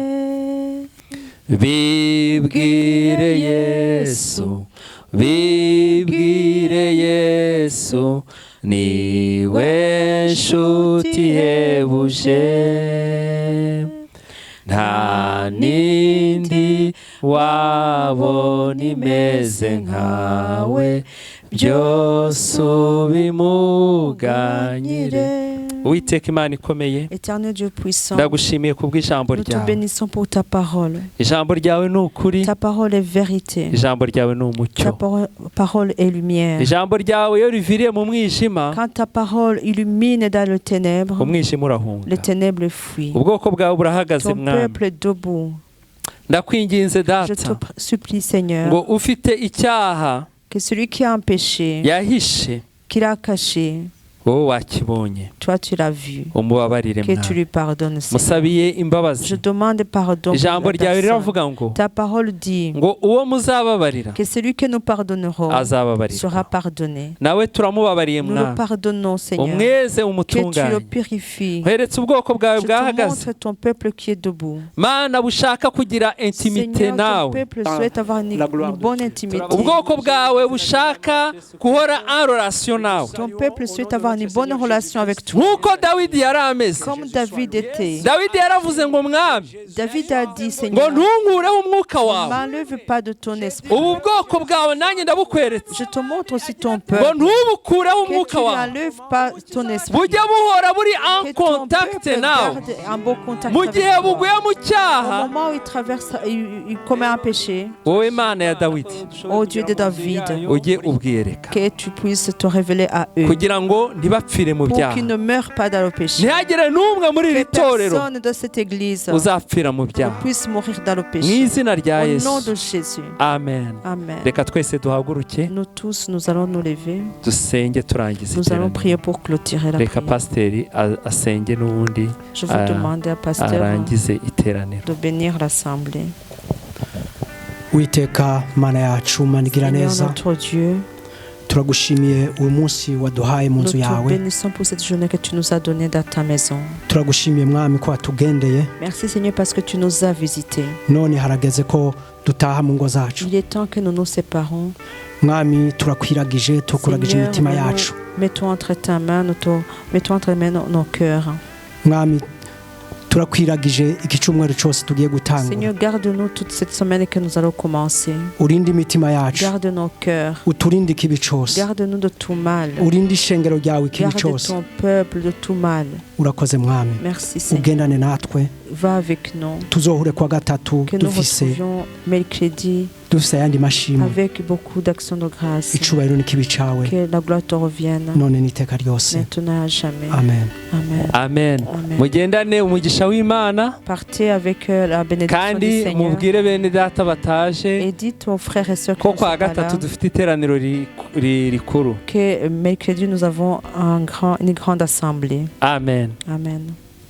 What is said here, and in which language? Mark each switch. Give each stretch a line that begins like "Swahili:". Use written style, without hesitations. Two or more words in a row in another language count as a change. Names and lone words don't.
Kinyarwanda: Bibwire Yesu, bibwire Yesu, niwe nshuti ihebuje, nta nindi wabona imeze nkawe, byose ubimuganyire. Uwiteka Imana ikomeye,
French: Éternel Dieu puissant,
Kinyarwanda: ndagushimiye kubw'ijambo
French: nous te
Kinyarwanda: ryawe.
French: bénissons pour ta parole.
Kinyarwanda: Ijambo ryawe ni ukuri,
French: Ta parole est vérité.
Kinyarwanda: ijambo ryawe ni
French: Ta
Kinyarwanda: umucyo.
French: parole est lumière.
Kinyarwanda: Ijambo ryawe iyo riviriye mu mwijima,
French: Quand ta parole illumine dans le ténèbre,
Kinyarwanda: umwijima
French: les
Kinyarwanda: urahunga.
French: ténèbres fuient.
Kinyarwanda: Ubwoko bwawe burahagaze
French: Ton
Kinyarwanda: mwami.
French: peuple est debout.
Kinyarwanda: Ndakwinginze
French: Je
Kinyarwanda: data
French: te supplie, Seigneur,
Kinyarwanda: ngo ufite icyaha
French: que celui qui a un péché,
Kinyarwanda: yahishe
French: qu'il a caché,
Kinyarwanda: wowe wakibonye
French: Toi, tu l'as vu.
Kinyarwanda: umubabarire
French: Que tu
Kinyarwanda: mwami
French: lui pardonnes, Seigneur.
Kinyarwanda: musabiye
French: Je
Kinyarwanda: imbabazi
French: demande pardon pour
Kinyarwanda: ijambo
French: la
Kinyarwanda: ryawe
French: personne.
Kinyarwanda: riravuga ngo
French: Ta parole dit
Kinyarwanda: ngo uwo muzababarira
French: que celui que nous pardonnerons
Kinyarwanda: azababarirwa
French: sera pardonné.
Kinyarwanda: nawe turamubabariye
French: Nous le
Kinyarwanda: mwami
French: pardonnons, Seigneur.
Kinyarwanda: umweze
French: Que tu le
Kinyarwanda: umutunganye
French: purifies.
Kinyarwanda: nkweretse ubwoko bwawe
French: Je te
Kinyarwanda: bwahagaze
French: montre ton peuple qui est debout.
Kinyarwanda: mana bushaka kugira intimite
French: Seigneur, ton
Kinyarwanda: nawe
French: peuple souhaite avoir une bonne intimité.
Kinyarwanda: ubwoko bwawe bushaka guhora
French: en relation
Kinyarwanda: nawe
French: Ton peuple souhaite avoir une bonne relation avec toi.
Kinyarwanda: nk'uko dawidi yari ameze
French: Comme David était.
Kinyarwanda: dawidi yaravuze ngo mwami
French: David a dit,
Kinyarwanda: ngo
French: Seigneur,
Kinyarwanda: ntunkureho umwuka
French: ne
Kinyarwanda: wawe
French: m'enlève pas de ton esprit.
Kinyarwanda: ubu bwoko bwawe nanjye ndabukweretse
French: Je te montre aussi ton
Kinyarwanda: ngo
French: peuple.
Kinyarwanda: ntubukureho
French: Que tu
Kinyarwanda: umwuka
French: ne
Kinyarwanda: wawe
French: enlèves pas ton esprit.
Kinyarwanda: bujye buhora buri en
French: Que ton contact peuple
Kinyarwanda: nawe
French: garde un beau contact
Kinyarwanda: mu
French: avec
Kinyarwanda: gihe
French: toi.
Kinyarwanda: buguye mu
French: Au
Kinyarwanda: cyaha
French: moment où il traverse, il commet un péché,
Kinyarwanda: wowe mana ya dawidi
French: ô Dieu de David,
Kinyarwanda: ujye ubwiyereka
French: que tu puisses te révéler à eux
Kinyarwanda: kugira ngo ntibapfire mu
French: pour
Kinyarwanda: byaha
French: qu'ils ne meurent pas dans le péché.
Kinyarwanda: ntihagire n'umwe muri iri
French: Que
Kinyarwanda: torero
French: personne de cette église
Kinyarwanda: uzapfira mu
French: ne
Kinyarwanda: byaha
French: puisse mourir dans le
Kinyarwanda: mu
French: péché.
Kinyarwanda: izina rya
French: Au
Kinyarwanda: yesu
French: nom de Jésus.
Kinyarwanda: amen
French: Amen.
Kinyarwanda: reka twese duhaguruke
French: Nous tous, nous allons nous lever.
Kinyarwanda: dusenge turangiza
French: Nous allons
Kinyarwanda: iteraniro
French: prier pour clôturer la
Kinyarwanda: reka
French: prière.
Kinyarwanda: pasiteri asenge n'ubundi
French: Je vous demande à pasteur
Kinyarwanda: arangize iteraniro
French: de bénir l'assemblée.
Kinyarwanda: witeka mana yacu manigira
French: Seigneur
Kinyarwanda: neza
French: notre Dieu,
Kinyarwanda: turagushimiye uyu munsi waduhaye mu
French: nous
Kinyarwanda: nzu
French: te
Kinyarwanda: yawe
French: bénissons pour cette journée que tu nous as donnée dans ta maison.
Kinyarwanda: turagushimiye mwami ko watugendeye
French: Merci Seigneur parce que tu nous as visités.
Kinyarwanda: none harageze ko dutaha mu ngo zacu
French: Il est temps que nous nous séparons.
Kinyarwanda: mwami turakwiragije tukuragije
French: Seigneur,
Kinyarwanda: imitima
French: nous
Kinyarwanda: yacu
French: mettons entre ta main, mettons entre mains nos cœurs.
Kinyarwanda: mwami turakwiragije igicumweru cyose tugiye gutanga
French: Seigneur, garde-nous toute cette semaine que nous allons commencer.
Kinyarwanda: urinde imitima yacu
French: Garde nos cœurs.
Kinyarwanda: uturinde ikibi cyose
French: Garde-nous de tout mal.
Kinyarwanda: urinde ishengero ryawe ikibi
French: Garde
Kinyarwanda: cyose
French: ton peuple de tout mal.
Kinyarwanda: urakoze mwami
French: Merci Seigneur.
Kinyarwanda: ugendane natwe
French: Va avec nous.
Kinyarwanda: tuzohure kwa gatatu
French: Que nous
Kinyarwanda: dufise
French: retrouvions mercredi
Kinyarwanda: dufise ayandi mashimwe
French: avec beaucoup d'actions de grâce.
Kinyarwanda: icubahiro n'ikibi cawe
French: Que la gloire te revienne
Kinyarwanda: none n'iteka ryose
French: maintenant à jamais.
Kinyarwanda: amen
French: Amen.
Kinyarwanda: amen
French: Amen.
Kinyarwanda: mugendane umugisha w'imana
French: Partez avec la bénédiction du
Kinyarwanda: kandi
French: Seigneur.
Kinyarwanda: mubwire bene data bataje
French: Et dites aux frères et sœurs qui
Kinyarwanda: ko
French: ne sont
Kinyarwanda: kwa
French: pas
Kinyarwanda: gatatu
French: là
Kinyarwanda: dufite iteraniro rikuru
French: que mercredi nous avons une grande assemblée.
Kinyarwanda: amen
French: Amen.